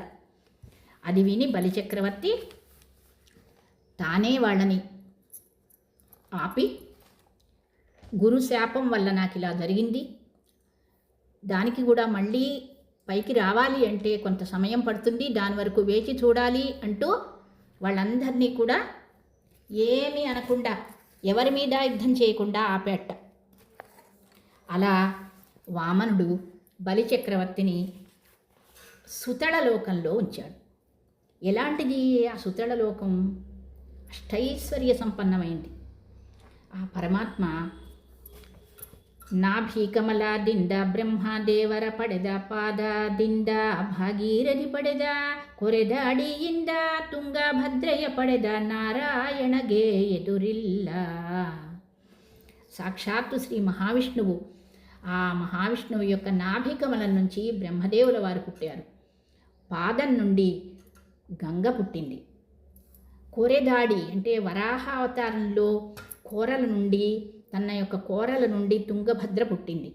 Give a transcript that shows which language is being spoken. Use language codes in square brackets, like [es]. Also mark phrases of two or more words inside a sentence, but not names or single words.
[te] అది విని బలిచక్రవర్తి తానే వాళ్ళని ఆపి, గురు శాపం వల్ల నాకు ఇలా జరిగింది, దానికి కూడా మళ్ళీ పైకి రావాలి అంటే కొంత సమయం పడుతుంది, దాని వరకు వేచి చూడాలి అంటూ వాళ్ళందరినీ కూడా ఏమీ అనకుండా, ఎవరి మీద యుద్ధం చేయకుండా ఆపేట. అలా వామనుడు బలిచక్రవర్తిని సుతళలోకంలో ఉంచాడు. ఎలాంటిది ఆ సుతళలోకం? అష్టైశ్వర్య సంపన్నమైంది. [kn] ಆ ಪರಮಾತ್ಮ ನಾಭೀಕಮಲದಿಂದ ಬ್ರಹ್ಮದೇವರ ಪಡೆದ ಪಾದದಿಂದ ಭಾಗೀರಥಿ ಪಡೆದ ಕೊರೆದ ಅಡಿಯಿಂದ ತುಂಗಭದ್ರೆಯ ಪಡೆದ ನಾರಾಯಣಗೆ ಎದುರಿಲ್ಲ. [te] సాక్షాత్తు శ్రీ మహావిష్ణువు, ఆ మహావిష్ణువు యొక్క నాభికమలం నుంచి బ్రహ్మదేవుల వారు పుట్టారు. పాదం నుండి గంగ పుట్టింది. కోరెదాడి అంటే వరాహ అవతారంలో కోరల నుండి, తన యొక్క కోరల నుండి తుంగభద్ర పుట్టింది.